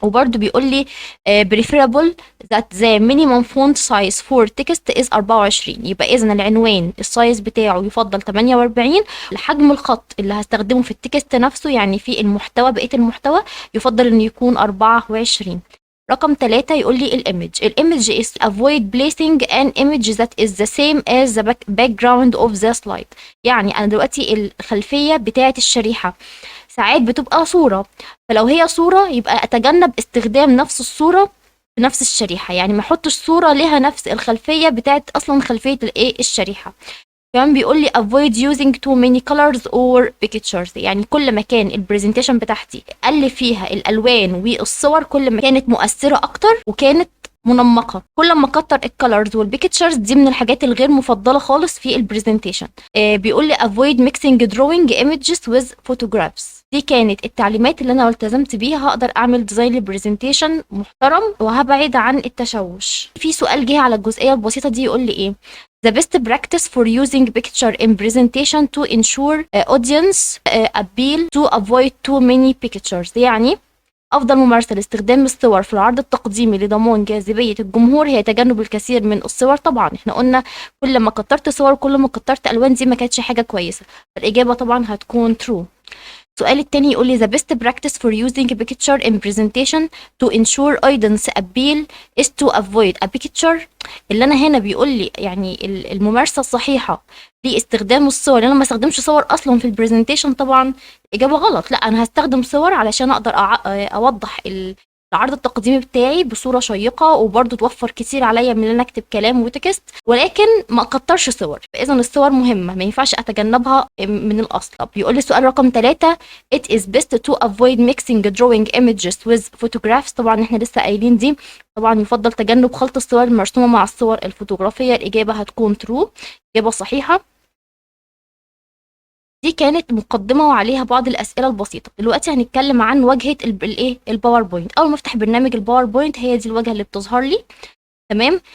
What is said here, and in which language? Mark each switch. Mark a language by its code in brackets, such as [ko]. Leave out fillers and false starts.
[ar] وبرده بيقول لي [en] preferable that the minimum font size for text is 24، [ar] يبقى اذا العنوان السايز بتاعه يفضل 48. الحجم الخط اللي هستخدمه في التكست نفسه، يعني في المحتوى، بقيه المحتوى، يفضل انه يكون 24. رقم 3 يقول لي الإيمج [en] is avoid placing an image that is the same as the background of the slide. [ar] يعني أنا دلوقتي الخلفية بتاعة الشريحة ساعات بتبقى صورة، فلو هي صورة يبقى أتجنب استخدام نفس الصورة في نفس الشريحة، يعني ما احطش صورة لها نفس الخلفية بتاعة أصلا خلفية الشريحة. كمان بيقول لي [en] avoid using too many colors or pictures، [ar] يعني كل ما كان البرزنتيشن بتاعتي أقل فيها الألوان والصور كل ما كانت مؤثرة أكتر وكانت منمقة. كل ما كتر الكالرز والبيكتشرز دي من الحاجات الغير مفضلة خالص في البرزنتيشن. بيقول لي [en] avoid mixing drawing images with photographs. [ar] دي كانت التعليمات اللي انا التزمت بيها هقدر اعمل ديزاين للبرزنتيشن محترم وهبعد عن التشوش. في سؤال جه على الجزئية البسيطة دي يقول لي ايه؟ [en] The best practice for using picture in presentation to ensure audience appeal to avoid too many pictures، [ar] يعني أفضل ممارسة لاستخدام الصور في العرض التقديمي لضمان جاذبية الجمهور هي تجنب الكثير من الصور. طبعا احنا قلنا كل ما كترت صور كل ما كترت ألوان، دي ما كانتش حاجة كويسة، فالإجابة طبعا هتكون true. السؤال التاني يقول لي [en] the best practice for using a picture in presentation to ensure audience appeal is to avoid a picture. [ar] اللي انا هنا بيقول لي يعني الممارسه الصحيحه لاستخدام الصور، انا ما استخدمش صور اصلا في البرزنتيشن. طبعا اجابه غلط، لا انا هستخدم صور علشان اقدر اوضح العرض التقديمي بتاعي بصوره شيقه، وبرده توفر كتير عليا من ان انا اكتب كلام وتكست، ولكن ما اكترش صور. فاذا الصور مهمه ما ينفعش اتجنبها من الاصل. طب يقول لي السؤال رقم 3 [en] it is best to avoid mixing drawing images with photographs. [ar] طبعا احنا لسه قايلين دي. طبعا يفضل تجنب خلط الصور المرسومه مع الصور الفوتوغرافيه. الاجابه هتكون true، اجابه صحيحه. دي كانت مقدمة وعليها بعض الأسئلة البسيطة. دلوقتي هنتكلم عن واجهة الباوربوينت. أول ما أفتح برنامج الباوربوينت هي دي الواجهة اللي بتظهر لي. تمام.